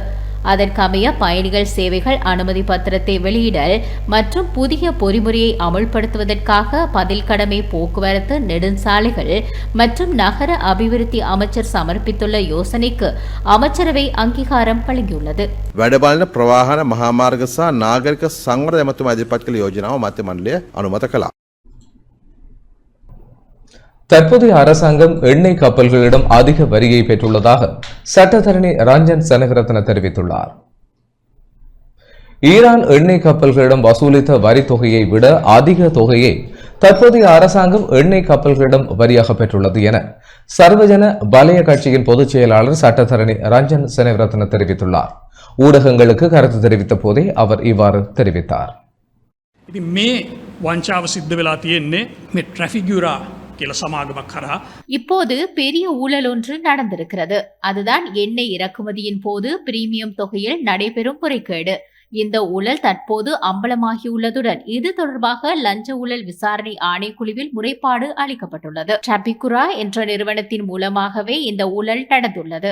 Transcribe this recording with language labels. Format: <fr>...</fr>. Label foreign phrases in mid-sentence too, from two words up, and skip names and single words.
<ta>அதற்கமைய பயணிகள் சேவைகள் அனுமதி பத்திரத்தை வெளியிடல் மற்றும் புதிய பொறிமுறையை அமுல்படுத்துவதற்காக பதில் கடமை போக்குவரத்து நெடுஞ்சாலைகள் மற்றும் நகர அபிவிருத்தி அமைச்சர் சமர்ப்பித்துள்ள யோசனைக்கு அமைச்சரவை அங்கீகாரம் வழங்கியுள்ளது.</ta> <si>වැඩබලන ප්‍රවාහන මහාමාර්ග සහ නාගරික සංවර්ධන ඇමතුමා ඉදිරිපත් කළ යෝජනාව මන්ත්‍රී මණ්ඩලය අනුමත කළා.</si> <ta>தற்போதைய அரசாங்கம் எண்ணெய் கப்பல்களிடம் அதிக வரியை பெற்றுள்ளதாக சட்டத்தரணி ரஞ்சன் செனகரத்ன தெரிவித்துள்ளார். ஈரான் எண்ணெய் கப்பல்களிடம் வசூலித்த வரி தொகையை விட அதிக தொகையை தற்போதைய அரசாங்கம் எண்ணெய் கப்பல்களிடம் வரியாக பெற்றுள்ளது என சர்வஜன பலய கட்சியின் பொதுச் செயலாளர் சட்டத்தரணி ரஞ்சன் செனகரத்ன தெரிவித்துள்ளார். ஊடகங்களுக்கு கருத்து தெரிவித்த போதே அவர் இவ்வாறு தெரிவித்தார்.</ta> <si>වංචාව සිද්ධ වෙලා තියෙන්නේ මේ ට්‍රැෆික් යුරා කියලා සමාගමක් කරා.</si> <ta>இப்போது பெரிய ஊழல் ஒன்று நடந்திருக்கிறது. அதுதான் எண்ணெய் இறக்குமதியின் போது பிரீமியம் தொகையில் நடைபெறும் முறைகேடு. இந்த ஊழல் தற்போது அம்பலமாகியுள்ளதுடன் இது தொடர்பாக லஞ்ச ஊழல் விசாரணை ஆணைக்குழுவில் முறைப்பாடு அளிக்கப்பட்டுள்ளது. டிராபிகுரா என்ற நிறுவனத்தின் மூலமாகவே இந்த ஊழல் நடந்துள்ளது.</ta>